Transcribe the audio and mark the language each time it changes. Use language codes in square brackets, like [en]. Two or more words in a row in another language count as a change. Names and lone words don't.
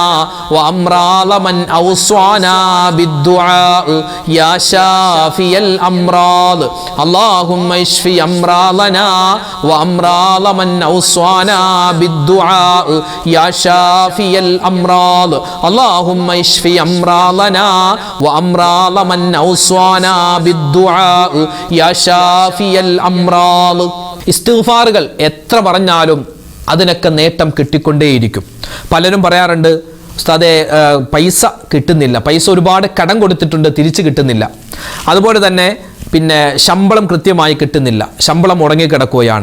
[ar] وأمراض من أوصانا بالدعاء يا شافي الأمراض اللهم اشف أمراضنا وأمراض من أوصانا بالدعاء يا شافي الأمراض اللهم اشف أمراضنا وأمراض من أوصانا بالدعاء يا شافي الأمراض [ml] ഇസ്തിഗ്ഫാറുകൾ എത്ര പറഞ്ഞാലും അതിനൊക്കെ നേട്ടം കിട്ടിക്കൊണ്ടേയിരിക്കും. പലരും പറയാറുണ്ട്, ഉസ്താദേ പൈസ കിട്ടുന്നില്ല, പൈസ ഒരുപാട് കടം കൊടുത്തിട്ടുണ്ട്, തിരിച്ചു കിട്ടുന്നില്ല. അതുപോലെ തന്നെ പിന്നെ ശമ്പളം കൃത്യമായി കിട്ടുന്നില്ല, ശമ്പളം മുടങ്ങിക്കിടക്കുകയാണ്.